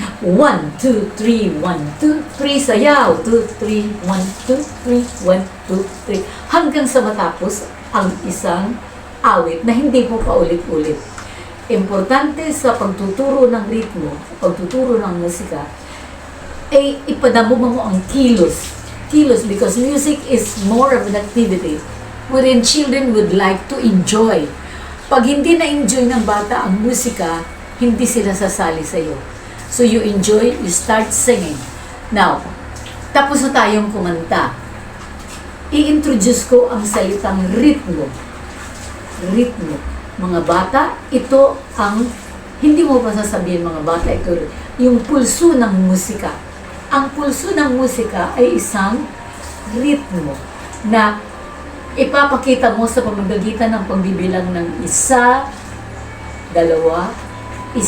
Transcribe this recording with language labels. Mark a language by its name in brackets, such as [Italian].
[Filipino] 1, 2, 3, 1, 2, 3, sayaw. 2, 3, 1, 2, 3, 1, 2, 3. Hanggang sa matapos ang isang awit na hindi po paulit-ulit. Importante sa pagtuturo ng ritmo, pagtuturo ng musika, ay ipadamo mo ang kilos. [English] Kilos because music is more of an activity wherein children would like to enjoy. [Filipino] Pag hindi na-enjoy ng bata ang musika, hindi sila sasali sa'yo. [English] So you enjoy, you start singing. [Filipino] Now, tapos na tayong kumanta. I-introduce ko ang salitang ritmo. Ritmo. Mga bata, ito ang, hindi mo pa sasabihin mga bata, ito yung pulso ng musika. Ang pulso ng musika ay isang ritmo na ipapakita mo sa pamamagitan ng pagbibilang ng 1, 2, 1, 2.